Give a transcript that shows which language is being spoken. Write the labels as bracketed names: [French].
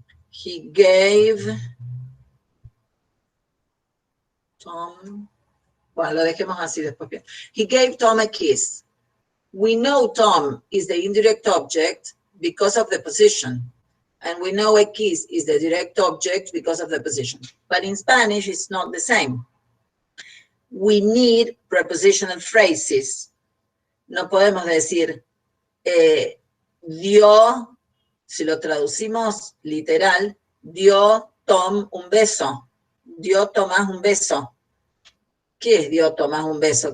[English] He gave Tom, [Spanish] bueno, lo dejemos así después bien. [English] He gave Tom a kiss. We know Tom is the indirect object because of the position. And we know a kiss is the direct object because of the position. But in Spanish, it's not the same. We need prepositional phrases. [Spanish] No podemos decir, dio, si lo traducimos literal, dio Tom un beso. Dio Tomás un beso. ¿Qué es dio Tomás un beso?